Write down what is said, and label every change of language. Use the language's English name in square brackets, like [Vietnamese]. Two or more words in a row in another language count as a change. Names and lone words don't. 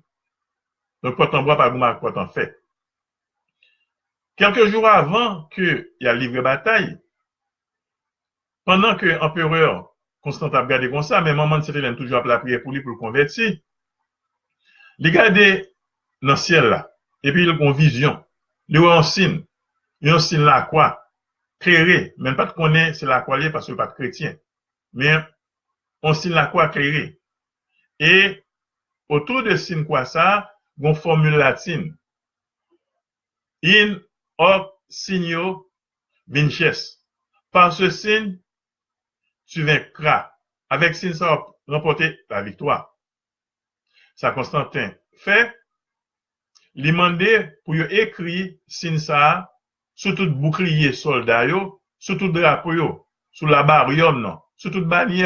[French] Donc, quand on boit pas gourmet, quand on fait. Quelques jours avant qu'il y a livré bataille, pendant que l'empereur Constantin a regardé comme ça, mais maman Sainte-Hélène toujours la prière pour lui pour le convertir, il regarde dans le ciel là, et puis il a une vision, il a un signe là quoi, clairé, même pas de connaître c'est la quoi parce qu'il n'est pas chrétien, mais un signe là quoi clairé. Et autour de signe quoi ça, une formule latine, [Latin] in hoc signo vinces. [French] Par ce signe, tu vaincras. Avec signe, ça va remporter la victoire. Ça, Constantin fait. Il demandait pour écrire signe ça sur tout bouclier soldat, sur tout drapeau, sur la barrière, non, sur toute bannière.